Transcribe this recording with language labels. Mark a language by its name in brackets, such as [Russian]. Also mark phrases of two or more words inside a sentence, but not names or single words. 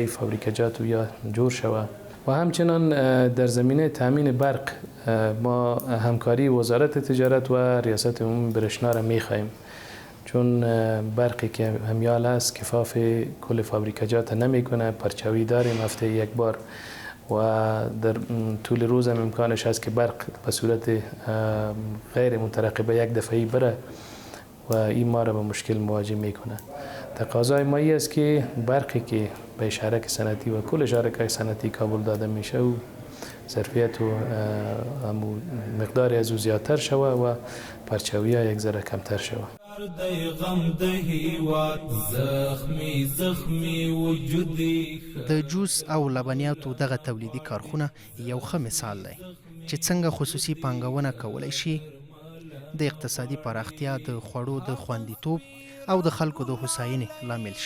[Persian] فابریکجات یا جور شود و همچنان در زمینه تامین برق ما همکاری وزارت تجارت و ریاست عمومی برشنا را می‌خواهیم چون برقی که همیال است کفاف کل فابریکجات نمی‌کنه پرچاوی داریم هفته یک بار و در طول روز هم امکانش هست که برق به صورت غیر مترقبه یک دفعی بره و این ما را به مشکل مواجه میکنه. تقاضای ما است که برقی که به شرکت صنعتی و کل شرکای صنعتی کابل داده میشه و ظرفیت و مقداری از او زیادتر شوه و پرچاوی ها یک ذره کمتر شوه. [Pashto] د جوس او لبنیاتو دغه تولیدي کارخونه یو ښه مثال دی چې څنګه خصوصي پانګونه کولی شي د اقتصادي پراختیا د خوړو د خوندیتوب او د خلکو د هوساینې لامل شي.